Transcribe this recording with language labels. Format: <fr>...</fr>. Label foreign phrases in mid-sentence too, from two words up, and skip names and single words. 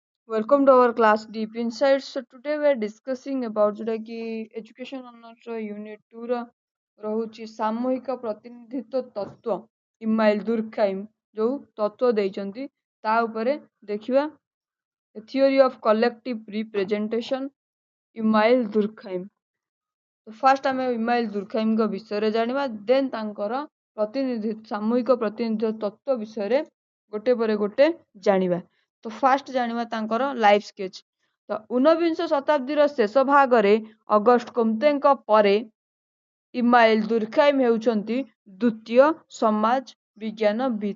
<en>Welcome to our class Deep Insights. So today we are discussing about जोटा कि education honors unit 2</en> <or>ର ରହୁଛି ସାମୂହିକ ପ୍ରତିନିଧିତ୍ୱ ତତ୍ତ୍ୱ ଇମାଇଲ ଦୁର୍ଖାଇମ ଯୋଉ ତତ୍ତ୍ୱ ଦେଇଛନ୍ତି ତା ଉପରେ ଦେଖିବା</or> <en>theory of collective representation</en> <or>ଇମାଇଲ ଦୁର୍ଖାଇମ। ତ ଫାର୍ଷ୍ଟ ଆମେ ଇମାଇଲ ଦୁର୍ଖାଇମଙ୍କ ବିଷୟରେ ଜାଣିବା ଦେନ୍ ତାଙ୍କର ସାମୂହିକ ପ୍ରତିନିଧିତ୍ୱ ତତ୍ତ୍ୱ ବିଷୟରେ ଗୋଟେ ପରେ ଗୋଟେ ଜାଣିବା। ତ ଫାର୍ଷ୍ଟ ଜାଣିବା ତାଙ୍କର</or> <en>life sketch.</en> <or>ତ ଊନବିଂଶ ଶତାବ୍ଦୀର ଶେଷ ଭାଗରେ ଅଗଷ୍ଟ କୋମ୍ତେଙ୍କ ପରେ ଇମାଇଲ ଦୁର୍ଖାଇମ ହେଉଛନ୍ତି ଦ୍ୱିତୀୟ ସମାଜ ବିଜ୍ଞାନବିଦ।</or>